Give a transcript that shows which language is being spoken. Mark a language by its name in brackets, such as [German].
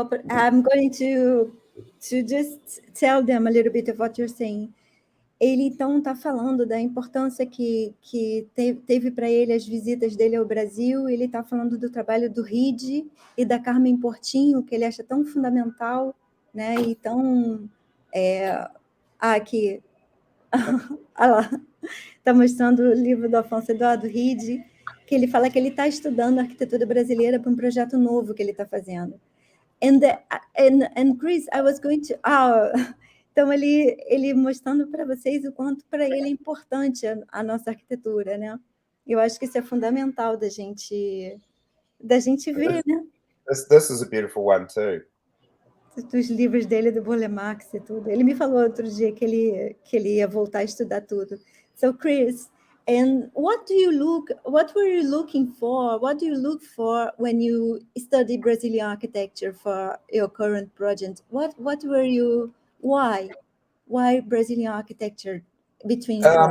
[English] I'm going to just tell them a little bit of what you're saying. [Portuguese] Ele, então, está falando da importância que teve para ele as visitas dele ao Brasil. Ele está falando do trabalho do Ride e da Carmen Portinho, que ele acha tão fundamental, né? E tão... aqui. Olha lá. Está mostrando o livro do Afonso Eduardo Ride, que ele fala que ele está estudando a arquitetura brasileira para um projeto novo que ele está fazendo. [English] And Chris, I was going to... [Portuguese] Então, ele mostrando para vocês o quanto para ele é importante a nossa arquitetura, né? Eu acho que isso é fundamental da gente ver, né? [English] This is a beautiful one too. [Portuguese] Dos livros dele, do Burle Marx e tudo. Ele me falou outro dia que ele ia voltar a estudar tudo. [English] So, Chris, and what were you looking for? What do you look for when you study Brazilian architecture for your current project? What were you... Why Brazilian architecture between